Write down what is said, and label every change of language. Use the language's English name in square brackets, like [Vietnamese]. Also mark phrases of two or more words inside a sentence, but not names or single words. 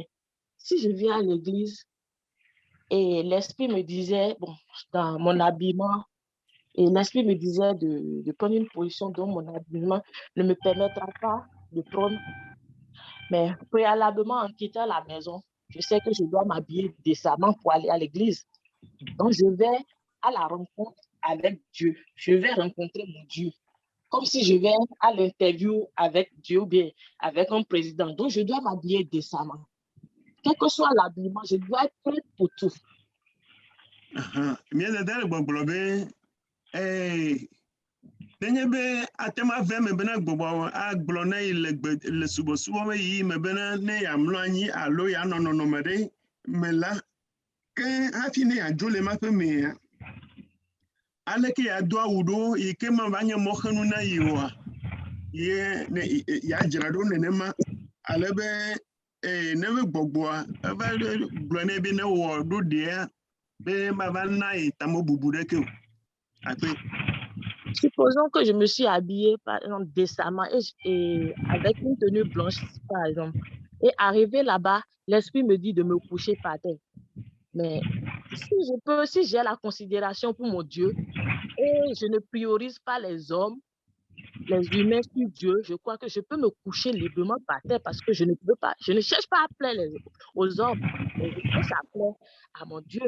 [French] Si je viens à l'église et l'esprit me disait, bon, dans mon habillement, et l'esprit me disait de prendre une position dont mon habillement ne me permettra pas de prendre, mais préalablement en quittant la maison, je sais que je dois m'habiller décemment pour aller à l'église. Donc, je vais à la rencontre avec Dieu. Je vais rencontrer mon Dieu. Comme si je vais à l'interview avec Dieu ou bien avec un président. Donc, je dois m'habiller décemment. Quel que soit l'habillement, je dois être prête pour tout. [Ewe] Nenye atema ve me bena gbogbo agblɔ na yi le subɔsubɔ me yi me bena ne yamlɔ anyi alo ya nɔnɔnɔ me ɖe me la ke hafi ne yadzo le maƒe mea aleke yado awu ɖo yi ke ma va nye mɔxenu na yi oa ye ne yadzra ɖo nenema ale be ne be gbɔgbɔa eva gblɔ nɛ be ne wɔ ɖo ɖea be mava na yi tamo bubu ɖeke o. Akpe. [French] Supposons que je me suis habillée, par exemple, décemment et avec une tenue blanche, par exemple. Et arrivé là-bas, l'esprit me dit de me coucher par terre. Mais si j'ai la considération pour mon Dieu et je ne priorise pas les hommes, les humains sur Dieu, je crois que je peux me coucher librement par terre parce que je ne cherche pas à plaire aux hommes, mais je cherche à plaire à mon Dieu.